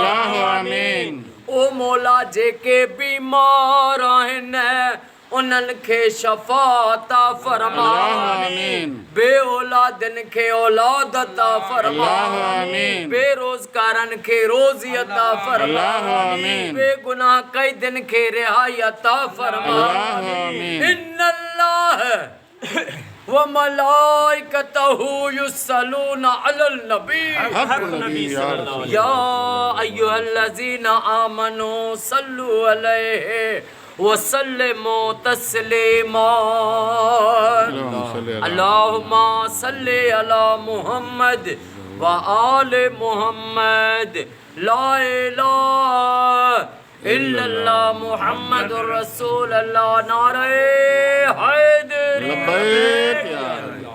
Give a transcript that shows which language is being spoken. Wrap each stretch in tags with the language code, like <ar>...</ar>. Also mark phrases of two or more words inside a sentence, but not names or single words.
<sd>ओ मौला जेके बीमार आहिनि उन्हनि खे शफ़ा अता फरमा। बे औलादनि खे औलाद अता फरमा। बेरोज़गारनि खे रोज़ी अता फरमा। बेगुनाह क़ैदिन खे रिहाई अता फरमा।</sd> <ar>إن الله وملائكته يصلون على النبي يا أيها الذين آمنوا صلوا عليه وسلموا تسليما. اللهم صل على محمد وآل محمد لا إله إلا الله محمد رسول الله</ar> <sd>नारे हैदरी।</sd>